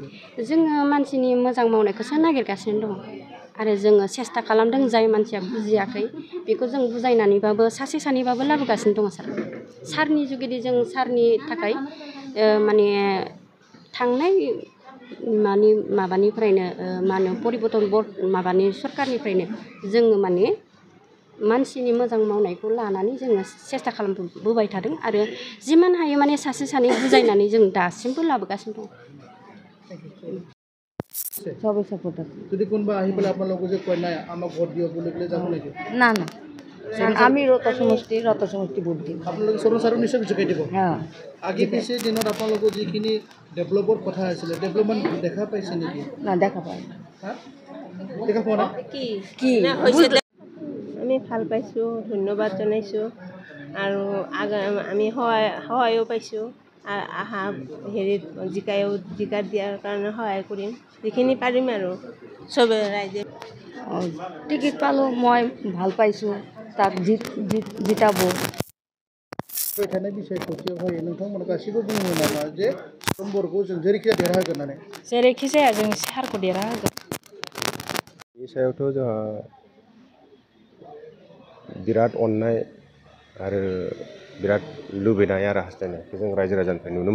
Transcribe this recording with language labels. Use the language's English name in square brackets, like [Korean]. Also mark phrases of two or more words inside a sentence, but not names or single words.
[Bodo] जोङो मानसिनि मोजां मावनायखौसो नागिरगासिनो दङ आरो जोङो सेस्था खालामदों जाय मानसिया बुजियाखै बेखौ जों बुजायनानैबाबो सासे सानैबाबो लाबोगासिनो दङ सारनि जुगिदि जों सारनि थाखाय माने थांनाय माबानिफ्रायनो मा होनो परिबर्तन माबानि सरकारनिफ्रायनो जोङो माने मानसिनि मोजां मावनायखौ लानानै जोङो सेस्था खालामबोबाय थादों आरो जिमान हायो माने सासे सानै बुजायनानै जों दासिमबो लाबोगासिनो दं [Assamese] সবাই সাপোর্ট আছে যদি কোনবা আহি পেলাই আপোনালোকে যে কয় নাই আমাক ভোট দিয়ক বুলি পেলাই যাব নেকি না না আমি রত সমষ্টি ভোট দিম আপোনালোকে চৰণ ছাৰক নিশ্চয় জোকাই দিব আগে পিছে দিনত আপোনালোকৰ যিখিনি ডেভেলপৰ কথা আছিলে ডেভেলপমেণ্ট দেখা পাইছে নেকি না দেখা পাই দেখা পোৱা নাই কি আমি ভাল পাইছোঁ ধন্যবাদ জনাইছোঁ আৰু আমি সহায়ো পাইছোঁ আহা হেৰিত জিকাত দিয়াৰ কাৰণে সহায় কৰিম যিখিনি পাৰিম আৰু চবে ৰাইজে টিকেট পালোঁ মই ভাল পাইছোঁ তাক জিতাব [Bodo] थानाय बिसायख'थियावहाय नोंथांमोना गासिबो बुङो नामा जे सरन बर'खौ जों जेरैखि देरहा होगोन होननानै जेरैखि जाया जों सारखौ देरहा होगोन बे सायावथ' जोंहा बिराद अननाय आरो बिराद लुबैनाय आरो हास्थायनायखौ जों रायजो राजानिफ्राय नुनो